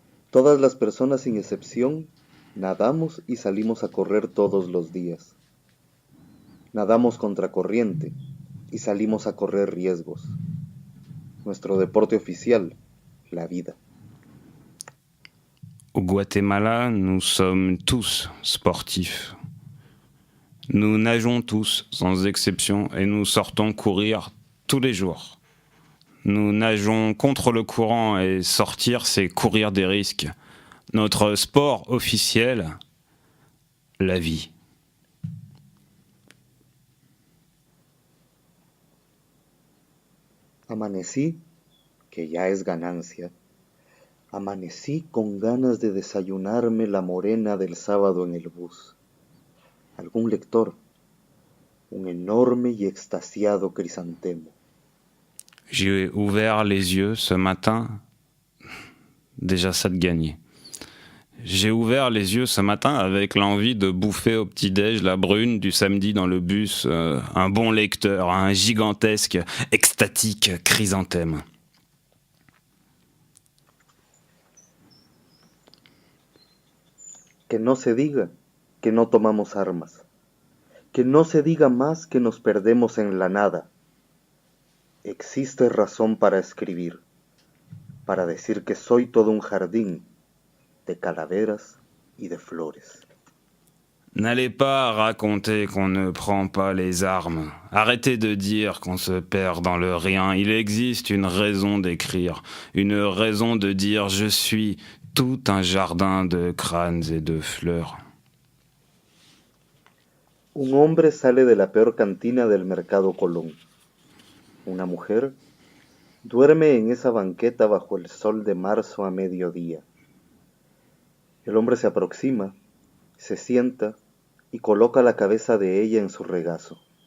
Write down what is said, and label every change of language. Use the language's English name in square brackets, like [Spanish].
[Spanish] Todas las personas sin excepción nadamos y salimos a correr todos los días. Nadamos contra corriente y salimos a correr riesgos. nuestro deporte oficial, la vida. [French] Au Guatemala, nous sommes tous sportifs. Nous nageons tous, sans exception, et nous sortons courir tous les jours. Nous nageons contre le courant et sortir, c'est courir des risques. Notre sport officiel, la vie. [Spanish] Amanecí, que ya es ganancia. Amanecí con ganas de desayunarme la morena del sábado en el bus. Algún lector, un enorme y extasiado crisantemo. [French] J'ai ouvert les yeux ce matin, déjà ça de gagner. J'ai ouvert les yeux ce matin avec l'envie de bouffer au petit-déj la brune du samedi dans le bus, un bon lecteur, un gigantesque, extatique chrysanthème. [Spanish] Que no se diga que no tomamos armas. Que no se diga más que nos perdemos en la nada. Existe razón para escribir, para decir que soy todo un jardín de calaveras y de flores. [French] N'allez pas raconter qu'on ne prend pas les armes. Arrêtez de dire qu'on se perd dans le rien. Il existe une raison d'écrire, une raison de dire je suis tout un jardin de crânes et de fleurs. [Spanish] Un hombre sale de la peor cantina del Mercado Colón. Una mujer duerme en esa banqueta bajo el sol de marzo a mediodía. El hombre se aproxima, se sienta y coloca la cabeza de ella en su regazo.